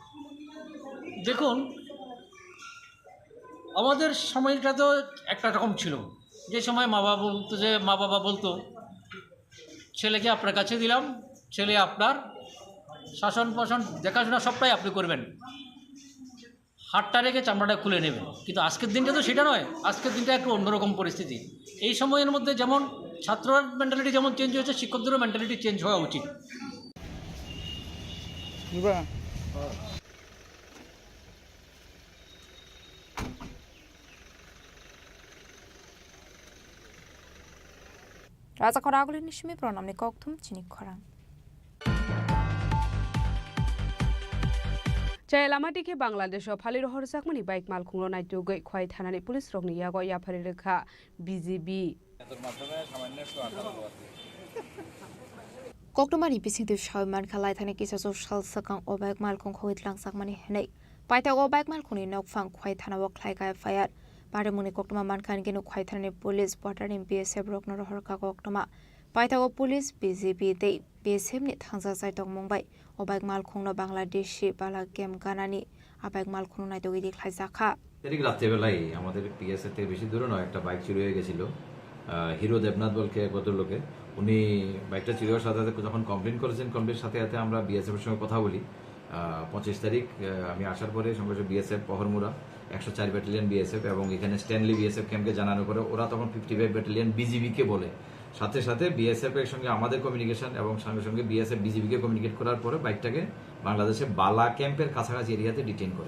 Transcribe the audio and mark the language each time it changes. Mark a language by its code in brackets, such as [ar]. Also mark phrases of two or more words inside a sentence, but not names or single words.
[bn] দেখুন, আমাদের সময়টা তো একটা রকম ছিল, যে সময় মা বাবা বলতো ছেলেকে আপনার কাছে দিলাম, ছেলে আপনার শাসন পোষণ দেখাশোনা সবটাই আপনি করবেন, হাতটা রেখে চামড়াটা খুলে নেবেন। কিন্তু আজকের দিনটা তো সেটা নয়, আজকের দিনটা একটু অন্যরকম পরিস্থিতি। এই সময়ের মধ্যে যেমন ছাত্রর মেন্টালিটি যেমন চেঞ্জ হয়েছে, শিক্ষকদেরও মেন্টালিটি চেঞ্জ হওয়া উচিত। [trp] Raza Koraguli Nishmi pronamni koktum chini khorang. চাইলামাটিকে বাংলাদেশ ফালি রহর জাকমানি বাইক মাল খুংলো নাইটু গই খোয়াই থানানি পুলিশ রকনি ইয়াগো ইয়াফারি রেখা বিজিবি Koktumani bising tu shawman khalai thani kisa social sakang obaik mal khong khowit lang sakmani henai. Paita obaik mal khuni nok phang khwai thana wak khlai kai fayat. Bare muni koktuma man khan genu khwai thani [en] police border [trp] in BSF rokno rohor ka koktuma. Paita o police BGB dei BSF ni thangsa sai tong mumbai. Obaik mal khongno Bangladeshi bala game ganani abaik mal khonu nai to gidi khlai sakha. [bn] তারিখ রাত্রেবেলায় আমাদের পিএসএ থেকে বেশি দূরে নয় একটা বাইক চুরি হয়ে গেছিল। হিরো দেবনাথ বলকে ভদ্রলোকে, উনি বাইকটা চুরি হওয়ার সাথে সাথে যখন কমপ্লেন করেছেন, কমপ্লেনের সাথে সাথে আমরা বিএসএফের সঙ্গে কথা বলি। 25 তারিখ আমি আসার পরে সঙ্গে সঙ্গে বিএসএফ পহরমুরা 104 ব্যাটালিয়ন বিএসএফ এবং এখানে স্ট্যানলি বিএসএফ ক্যাম্পকে জানানোর পরে ওরা তখন 55 ব্যাটালিয়ন বিজিবিকে বলে, সাথে সাথে বিএসএফ এর সঙ্গে আমাদের কমিউনিকেশন এবং সঙ্গে সঙ্গে বিএসএফ বিজিবিকে কমিউনিকেট করার পরে বাইকটাকে বাংলাদেশে বালা ক্যাম্পের কাছাকাছি এরিয়াতে ডিটেইন করে।